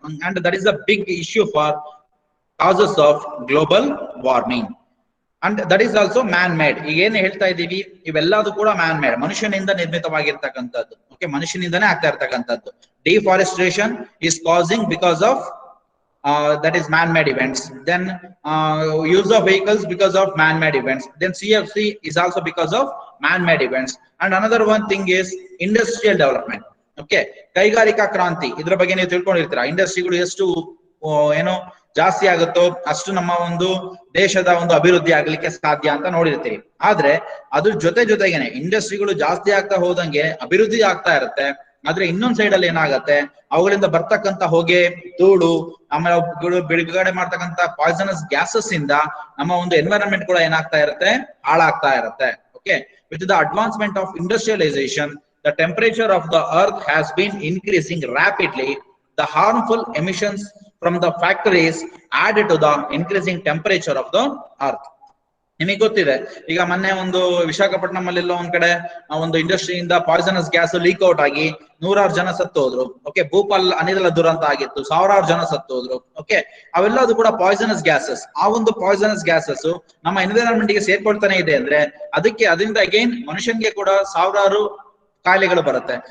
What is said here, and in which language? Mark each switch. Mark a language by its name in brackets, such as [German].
[English] And that is a big issue for causes of global warming. And that is also man made. [Kannada] ಈಗ ಏನ್ ಹೇಳ್ತಾ ಇದೀವಿ, ಇವೆಲ್ಲದೂ ಕೂಡ man made, ಮನುಷ್ಯನಿಂದ ನಿರ್ಮಿತವಾಗಿರ್ತಕ್ಕಂಥದ್ದು. [English] okay, [Kannada] ಮನುಷ್ಯನಿಂದಾನೇ ಆಗ್ತಾ ಇರ್ತಕ್ಕಂಥದ್ದು. [English] Deforestation is causing because of that is man-made events. Then use of vehicles because of man-made events. Then CFC is also because of man-made events. And another one thing is industrial development. [Kannada] Okay, ಕೈಗಾರಿಕಾ ಕ್ರಾಂತಿ, ಇದ್ರ ಬಗ್ಗೆ ನೀವು ತಿಳ್ಕೊಂಡಿರ್ತೀರಾ. ಇಂಡಸ್ಟ್ರಿಗಳು ಎಷ್ಟು ಏನೋ ಜಾಸ್ತಿ ಆಗುತ್ತೋ ಅಷ್ಟು ನಮ್ಮ ಒಂದು ದೇಶದ ಒಂದು ಅಭಿವೃದ್ಧಿ ಆಗ್ಲಿಕ್ಕೆ ಸಾಧ್ಯ ಅಂತ ನೋಡಿರ್ತೀವಿ. ಆದ್ರೆ ಅದ್ರ ಜೊತೆಗೇನೆ ಇಂಡಸ್ಟ್ರಿಗಳು ಜಾಸ್ತಿ ಆಗ್ತಾ ಹೋದಂಗೆ ಅಭಿವೃದ್ಧಿ ಆಗ್ತಾ ಇರುತ್ತೆ. ಆದ್ರೆ ಇನ್ನೊಂದ್ ಸೈಡ್ ಅಲ್ಲಿ ಏನಾಗತ್ತೆ, ಅವುಗಳಿಂದ ಬರ್ತಕ್ಕಂತ ಹೊಗೆ, ಧೂಳು, ಆಮೇಲೆ ಬಿಡುಗಡೆ ಮಾಡ್ತಕ್ಕಂತ ಪಾಯ್ಸನಸ್ ಗ್ಯಾಸಸ್ ಇಂದ ನಮ್ಮ ಒಂದು ಎನ್ವೈರನ್ಮೆಂಟ್ ಕೂಡ ಏನಾಗ್ತಾ ಇರುತ್ತೆ, ಹಾಳಾಗ್ತಾ ಇರುತ್ತೆ. [English] Okay, with the advancement of industrialisation, the temperature of the earth has been increasing rapidly. The harmful emissions from the factories add to the increasing temperature of the earth. [Kannada] ನಿಮಗೆ ಗೊತ್ತಿದೆ, ಈಗ ಮೊನ್ನೆ ಒಂದು ವಿಶಾಖಪಟ್ಟಣಂ ಅಲ್ಲಿ ಒಂದ್ ಕಡೆ ಒಂದು ಇಂಡಸ್ಟ್ರಿಯಿಂದ ಪಾಯ್ಸನಸ್ ಗ್ಯಾಸ್ ಲೀಕ್ ಔಟ್ ಆಗಿ 100,000 ಜನ ಸತ್ತೋದ್ರು. ಓಕೆ, ಭೂಪಾಲ್ ಅನಿಲ ದುರಂತ ಆಗಿತ್ತು, 1,000 ಜನ ಸತ್ತೋದ್ರು. ಓಕೆ, ಅವೆಲ್ಲದು ಕೂಡ ಪಾಯ್ಸನಸ್ ಗ್ಯಾಸಸ್. ಆ ಒಂದು ಪಾಯ್ಸನಸ್ ಗ್ಯಾಸಸ್ ನಮ್ಮ ಎನ್ವಿರಾನ್ಮೆಂಟ್ ಗೆ ಸೇರ್ಕೊಳ್ತಾನೆ ಇದೆ ಅಂದ್ರೆ ಅದರಿಂದ ಅಗೈನ್ ಮನುಷ್ಯನ್ಗೆ ಕೂಡ 1,000 ಕಾಯಿಲೆಗಳು ಬರುತ್ತೆ.